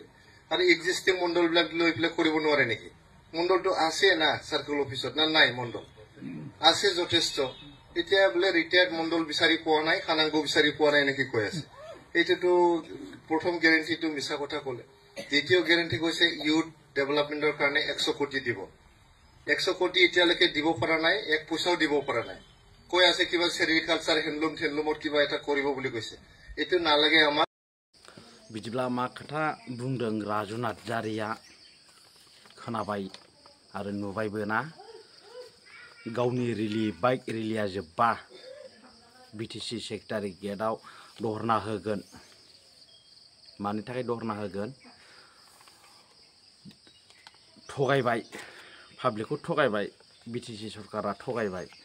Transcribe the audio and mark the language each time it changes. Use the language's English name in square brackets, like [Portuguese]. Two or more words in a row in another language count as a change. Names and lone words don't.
[Assamese] আৰু এক্সিস্টিং মণ্ডল বিলাক লৈ পেলাই কৰিব নোৱাৰে নেকি মণ্ডলটো আছে না [English] circle officeত [Assamese] না নাই মণ্ডল আছে যথেষ্ট এতিয়া বোলে ৰিটায়াৰ্ড মণ্ডল বিচাৰি পোৱা নাই কানাংগু বিচাৰি পোৱা নাই নেকি কৈ আছে এইটোতো প্ৰথম গ্যাৰেন্টিটো মিছা কথা ক'লে দ্বিতীয় গ্যাৰেন্টি কৈছে [English] youth developmentৰ [Assamese] কাৰণে 100 কোটি দিব 100 কোটি এতিয়ালৈকে দিব পৰা নাই এক পইচাও দিব পৰা নাই কৈ আছে কিবা [English] sericulture handloomৰ [Assamese] কিবা এটা কৰিব বুলি কৈছে এইটো নালাগে আমাৰ [Bodo] बिदिब्ला मा खोथा बुंदों राजु नार्जारिया खोनाबाय आरो नुबायबो ना गावनि रेली बाइक रेलिया जोब्बा बिटिसि सेक्रेटारियेटआव धर्ना होगोन मानि थाखाय धर्ना होगोन थगायबाय पाब्लिकखौ थगायबाय बिटिसि सरकारा थगायबाय